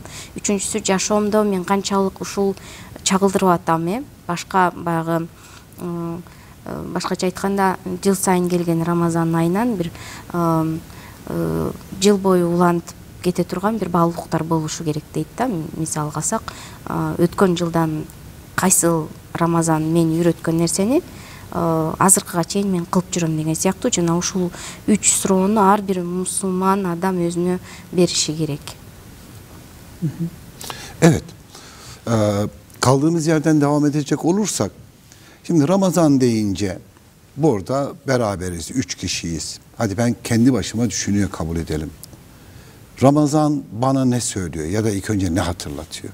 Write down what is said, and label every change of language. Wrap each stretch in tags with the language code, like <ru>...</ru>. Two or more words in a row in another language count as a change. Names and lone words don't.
<ky>Үчүнчүсү, жашоомдо мен канчалык ушул чагылдырып атам, башка баягы башкача айтканда жыл сайын келген Рамазан айынан бир жыл бою улантып кете турган бир баалуулуктар болушу керек дейт да. Мисалга алсак, өткөн жылдан кайсыл Рамазан мен үйрөткөн нерсени азыркыга чейин мен кылып жүрөм деген сыяктуу, жана ушул 3 суроону ар бир мусулман адам өзүнө бериши gerek.</ky> <tr>Evet. Kaldığımız yerden devam edecek olursak, şimdi Ramazan deyince burada beraberiz, 3 kişiyiz. Hadi ben kendi başıma düşünüyor kabul edelim. Ramazan bana ne söylüyor ya da ilk önce ne hatırlatıyor?</tr>